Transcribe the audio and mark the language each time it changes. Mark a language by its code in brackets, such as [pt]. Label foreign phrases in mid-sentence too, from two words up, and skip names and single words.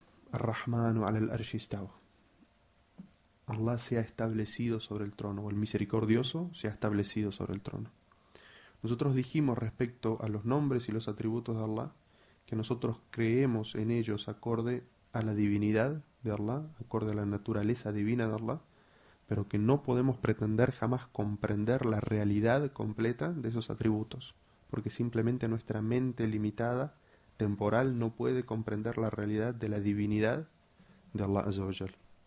[ar] الرحمن على العرش استوى. [es] Allah se ha establecido sobre el trono, o el misericordioso se ha establecido sobre el trono. Nosotros dijimos respecto a los nombres y los atributos de Allah que nosotros creemos en ellos acorde a la divinidad de Allah, acorde a la naturaleza divina de Allah, pero que no podemos pretender jamás comprender la realidad completa de esos atributos, porque simplemente nuestra mente limitada, temporal, no puede comprender la realidad de la divinidad de Allah [ar] عز وجل.